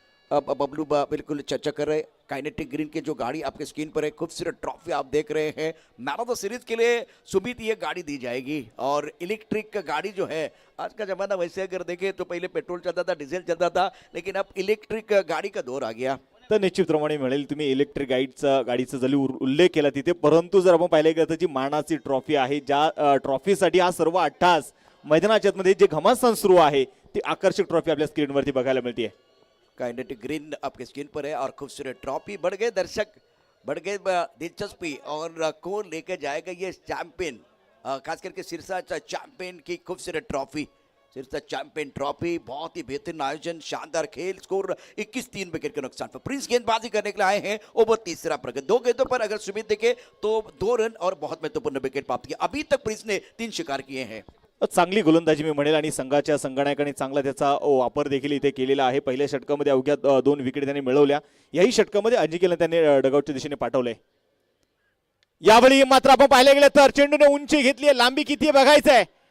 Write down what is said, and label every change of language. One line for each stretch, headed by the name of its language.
Hindi: अब बबलू बिल्कुल चर्चा कर रहे। काइनेटिक ग्रीन की जो गाड़ी आपके स्क्रीन पर है, खूबसूरत ट्रॉफी आप देख रहे हैं। मैन ऑफ द सीरीज के लिए सुमित ये गाड़ी दी जाएगी। और इलेक्ट्रिक गाड़ी जो है, आज का जमाना वैसे अगर देखें तो पहले पेट्रोल चलता था, डीजल चलता था, लेकिन अब इलेक्ट्रिक गाड़ी का दौर आ गया। तर निश्चितप्रमाणे मिळेल। तुम्ही इलेक्ट्रिक गाडीचा जरी उल्लेख केला तिथे, परंतु जर आपण पाहिलं गेलं तर जी मानाची ट्रॉफी आहे, ज्या ट्रॉफीसाठी हा सर्व 88 मैदानाच्या मध्ये जे घमासान सुरू आहे, ती आकर्षक ट्रॉफी आपल्या स्क्रीनवरती बघायला मिळते। काइनेटिक ग्रीन आपके स्क्रीन पर है और खूबसूरत ट्रॉफी। बढ़ गए दर्शक, बढ़ गए दिलचस्पी और कौन लेके जाएगा ये चैंपियन, खास करके सिरसा चैंपियन की खूबसूरत ट्रॉफी। सिरसा चैंपियन ट्रॉफी, बहुत ही बेहतरीन आयोजन, शानदार खेल, स्कोर 21-3 विकेट के नुकसान पर। प्रिंस गेंदबाजी करने के लिए आए हैं, ओवर तीसरा प्रगति, 2 गेंदों पर अगर सुमित देखे तो 2 रन और बहुत महत्वपूर्ण विकेट प्राप्त किया। अभी तक प्रिंस ने 3 शिकार किए हैं।
Marathi: चांगली गोलंदाजी मी म्हणेल आणि संघाच्या संगणकाने चांगला त्याचा वापर देखील इथे केलेला आहे. पहिल्या षटकामध्ये अवघ्या 2 विकेट त्यांनी मिळवल्या. याही षटकामध्ये अजिंक्यला त्यांनी डगआउटच्या दिशेने पाठवले. यावेळी मात्र आपण पाहिले गेले तर चेंडूने उंची घेतली आहे, लांबी किती आहे बघायचंय.